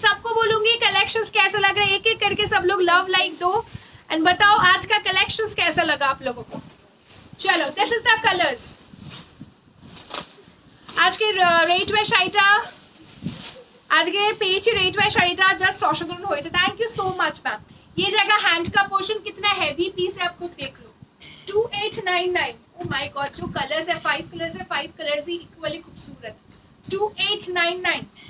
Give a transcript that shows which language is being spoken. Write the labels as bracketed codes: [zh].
[hi] सबको बोलूंगी कलेक्शंस कैसा लग रहा है, एक एक करके सब लोग लव लाइक दो एंड बताओ आज का कलेक्शंस कैसा लगा आप लोगों को। [en] चलो this is the colours. [bn] আজকে রেট ওয়াই শাড়িটা, আজকে পেয়েছি রেট ওয়াই শাড়িটা, জাস্ট অসাধারণ হয়েছে। [en] Thank you so much ma'am. [hi] ये जगह हैंड का पोर्शन कितना हैवी पीस है आप खुद देख लो, 2899। [en] oh my god [hi] जो कलर्स है, 5 कलर्स है, 5 कलर्स ही इक्वली खूबसूरत, 2899।